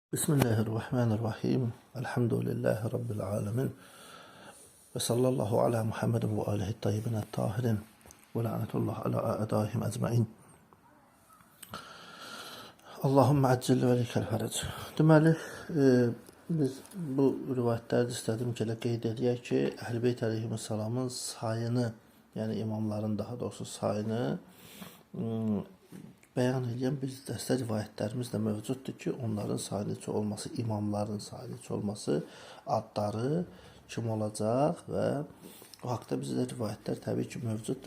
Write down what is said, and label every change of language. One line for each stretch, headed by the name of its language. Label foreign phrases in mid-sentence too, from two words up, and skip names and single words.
Arabic: بسم الله الرحمن الرحيم. الحمد لله رب العالمين. وصلى الله على محمد وآله الطيبين الطاهرين. ولعنة الله على أعدائهم أجمعين. اللهم عجل لوليك الفرج.
Azerbaijani: Deməli, biz bu rivayətlərdə istədim ki, qeyd edək ki, Əhl-i Beyt əleyhissalamın sayını, yəni imamların daha doğrusu sayını bəyan edən bir dəstə rivayətlərimiz də mövcuddur ki, onların sayı neçə olması, imamların sayı neçə olması, adları kim olacaq və o haqda bizdə rivayətlər təbii ki mövcuddur.